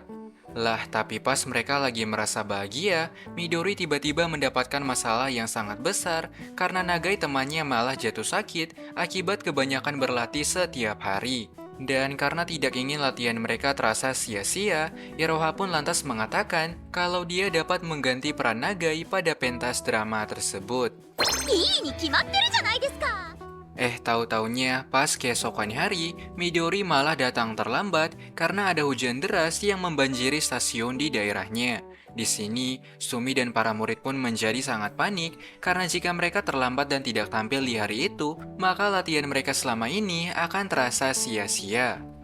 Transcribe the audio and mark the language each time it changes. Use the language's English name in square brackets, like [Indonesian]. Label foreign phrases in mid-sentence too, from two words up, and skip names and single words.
[Indonesian] Lah, tapi pas mereka lagi merasa bahagia, Midori tiba-tiba mendapatkan masalah yang sangat besar karena Nagai temannya malah jatuh sakit akibat kebanyakan berlatih setiap hari. Dan karena tidak ingin latihan mereka terasa sia-sia, Iroha pun lantas mengatakan kalau dia dapat mengganti peran Nagai pada pentas drama tersebut. [Japanese] いいに決まってるじゃないですか。 [Indonesian] Tahu-taunya pas keesokan hari, Midori malah datang terlambat karena ada hujan deras yang membanjiri stasiun di daerahnya. Di sini, Sumi dan para murid pun menjadi sangat panik karena jika mereka terlambat dan tidak tampil di hari itu, maka latihan mereka selama ini akan terasa sia-sia.